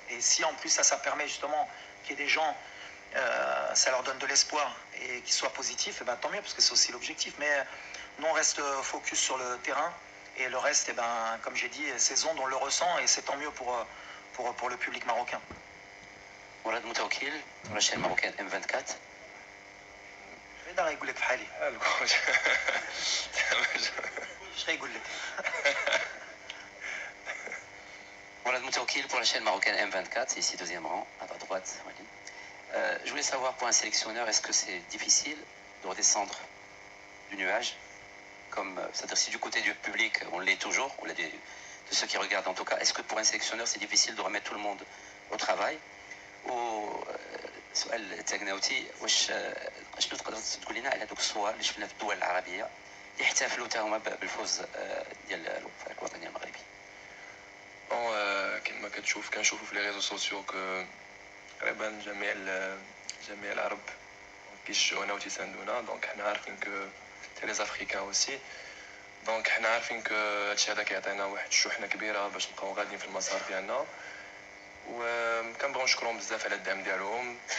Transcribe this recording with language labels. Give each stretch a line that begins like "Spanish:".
French: Et si en plus ça permet justement qu'il y ait des gens, ça leur donne de l'espoir et qu'ils soient positifs, tant mieux, parce que c'est aussi l'objectif. Mais nous on reste focus sur le terrain. Et le reste, comme j'ai dit, ces ondes, on le ressent et c'est tant mieux pour le public marocain.
Arabic: مراد متوكل رشا الماروكان M24. هذا يقول لك في حالي. ايش غيقول لك؟
French: Mourad Moutaoukil pour la chaîne marocaine M24, ici deuxième rang, à ta droite. Je voulais savoir pour un sélectionneur, est-ce que c'est difficile de redescendre du nuage, c'est-à-dire si du côté du public on l'est toujours, on l'est de ceux qui regardent en tout cas, est-ce que pour un sélectionneur c'est difficile de remettre tout le monde au travail?
Arabic: وسؤال التاغناوتي واش شنو تقدر تقول لنا على هذوك الصور اللي شفنا في الدول العربيه اللي احتفلوا حتى هما بالفوز ديال الوفاق الوطني المغربي؟ كما كنشوفوا في لي ريزو سوسيو تقريبا جميع العرب كيشجعونا وتيساندونا، دونك حنا عارفين كو حتى لي زافريكان اوسي، دونك حنا عارفين كو هادشي هذا كيعطينا واحد الشحنه كبيره باش نبقاو غاديين في المسار ديالنا، وكنبغيو نشكرهم بزاف على الدعم ديالهم.